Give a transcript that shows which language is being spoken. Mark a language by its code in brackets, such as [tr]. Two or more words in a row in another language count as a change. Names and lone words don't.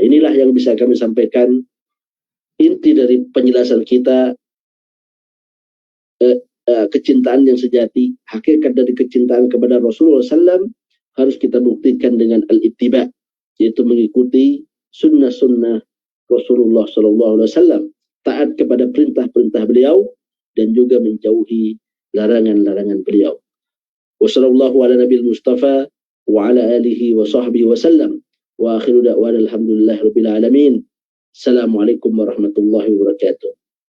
[id] Inilah yang bisa kami sampaikan inti dari penjelasan kita, kecintaan yang sejati, hakikat dari kecintaan kepada Rasulullah SAW harus kita buktikan dengan al-ittiba, yaitu mengikuti sunnah-sunnah Rasulullah SAW, taat kepada perintah-perintah beliau, dan juga menjauhi larangan-larangan beliau. [ar] وصلى الله على النبي المصطفى وعلى آله وصحبه وسلم وآخر دعوانا الحمد لله رب العالمين. السلام عليكم ورحمة الله وبركاته.